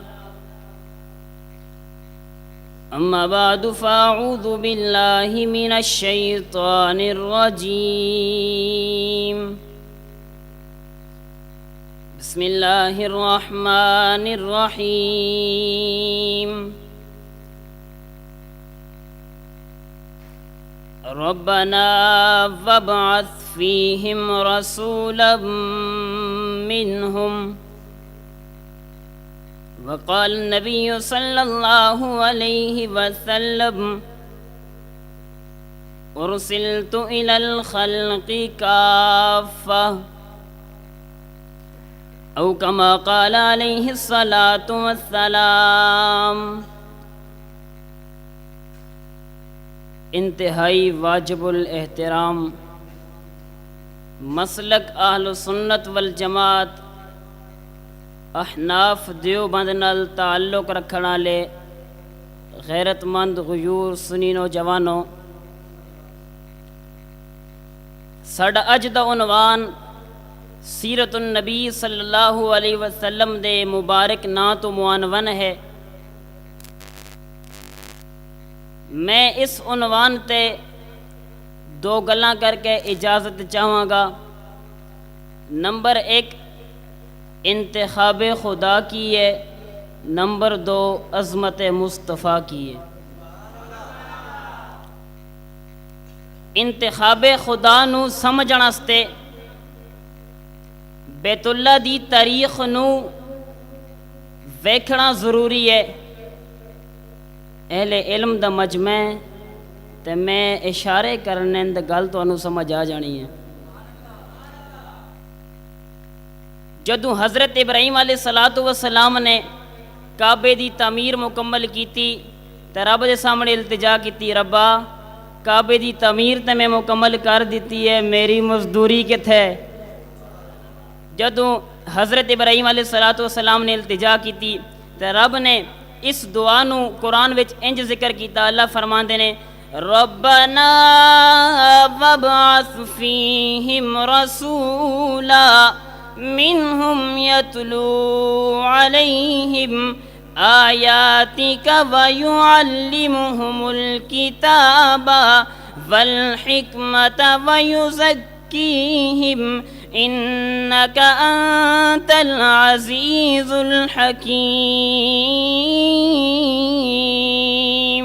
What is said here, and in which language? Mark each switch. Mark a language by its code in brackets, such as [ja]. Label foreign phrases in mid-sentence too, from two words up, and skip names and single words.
[ar] اما بعد فاعوذ باللہ من الشیطان الرجیم بسم اللہ الرحمن الرحیم ربنا وابعث فیہم رسولا منہم وقال النبی صلی اللہ علیہ وسلم ارسلت الی الخلق کافہ او کما قال علیہ الصلاة والسلام۔ [pa] انتہائی واجب الاحترام مسلک اہل سنت والجماعت احناف دیوبند نال تعلق رکھن والے غیرت مند غیور سنی نوجوانوں، ساڈا اج دا عنوان سیرت النبی صلی اللہ علیہ وسلم دے مبارک نام تو معنون ہے۔ میں اس عنوان تے دو گلاں کر کے اجازت چاہواں گا۔ [ur] نمبر 1 انتخاب خدا کی ہے، نمبر 2 عظمت مصطفیٰ کی ہے۔ [pa] انتخاب خدا نو سمجھن واسطے بیت اللہ دی تاریخ نو ویکھنا ضروری ہے۔ اہل علم دا مجمع تے میں اشارے کرنے دا گل تانوں سمجھ آ جانی ہے۔ جدوں حضرت ابراہیم علیہ السلام نے کعبے دی تعمیر مکمل کیتی تے رب دے سامنے التجا کیتی، ربا کعبے دی تعمیر تے میں مکمل کر دیتی ہے، میری مزدوری کتھے؟ جدوں حضرت ابراہیم علیہ السلام نے التجا کیتی تے رب نے اس دعا نو قرآن وچ انج ذکر کیتا۔ اللہ فرماندے نے ربنا [ar] وابعث فیہم رسولا منہم یتلو علیہم آیاتک ویعلمہم الکتاب والحکمت ویزکیہم انک انت العزیز الحکیم۔